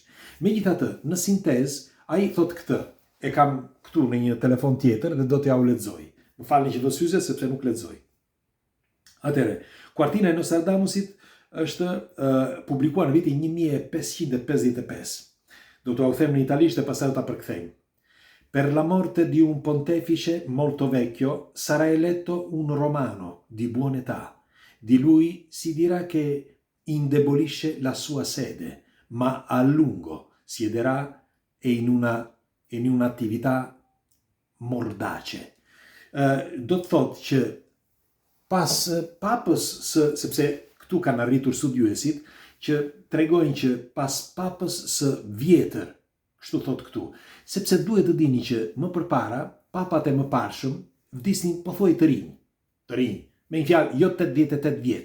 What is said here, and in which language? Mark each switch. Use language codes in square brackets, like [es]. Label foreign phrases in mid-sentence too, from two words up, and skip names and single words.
[sq] Megjithatë, në sintezë, ai thot këtë. E kam këtu në një telefon tjetër dhe do t'ja u lexoj. Më falni që do syze sepse nuk lexoj. Atëre, kuartina e Nostradamusit është publikuar në vitin 1555. Do t'u them në italisht e pastaj do ta përkthejmë. [it] Per la morte di un pontefice molto vecchio sarà eletto un romano di buona età. Di lui si dirà che indebolisce la sua sede, ma a lungo siederà in un'attività mordace. [sq] Do të thotë që pas papës sepse këtu kanë arritur studiuesit që tregojnë që pas papës së vjetër, kështu thot këtu, sepse duhet të dini që më përpara papat e mëparshëm vdisnin pothuaj të rinj, me një fjalë jo 88 vjeç.